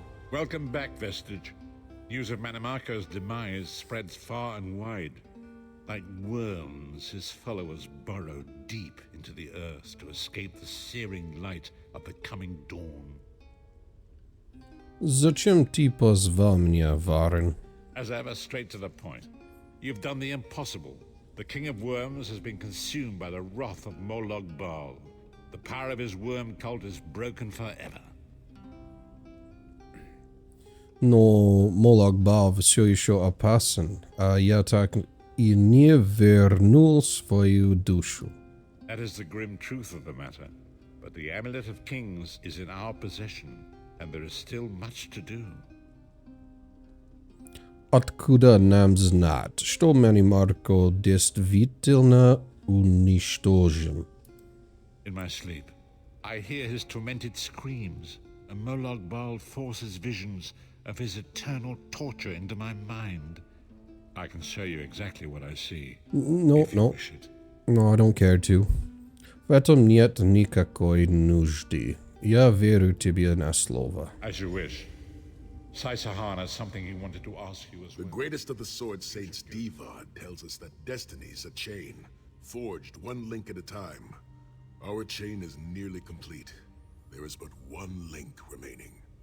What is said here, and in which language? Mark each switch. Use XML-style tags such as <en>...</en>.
<en>Welcome back, Vestige. News of Manimarco's demise spreads far and wide. Like worms, his followers burrow deep into the earth to escape the searing light of the coming dawn.</en> <ru>Зачем ты позвал меня, Varen?</ru> <en>As ever, straight to the point. You've done the impossible. The King of Worms has been consumed by the wrath of Molag Bal. The power of his worm cult is broken forever.</en> <ru>Но Molag Bal все еще опасен, а я так и не вернул свою душу.</ru> <en>That is the grim truth of the matter. But the Amulet of Kings is in our possession, and there is still much to do.</en> <ru>Откуда нам знать, что Manimarco действительно уничтожен?</ru> <en>In my sleep, I hear his tormented screams, and Molag Bal forces visions of his eternal torture into my mind. I can show you exactly what I see. No, if you wish it. No, I don't care to.</en> <ru>В этом нет никакой нужды. Я верю тебе на слово.</ru> <en>As you wish. Sai-Sahan has something he wanted to ask you as well. The greatest of the Sword Saints, Divad, tells us that destiny's a chain, forged one link at a time. Our chain is nearly complete. There is but one link remaining.</en>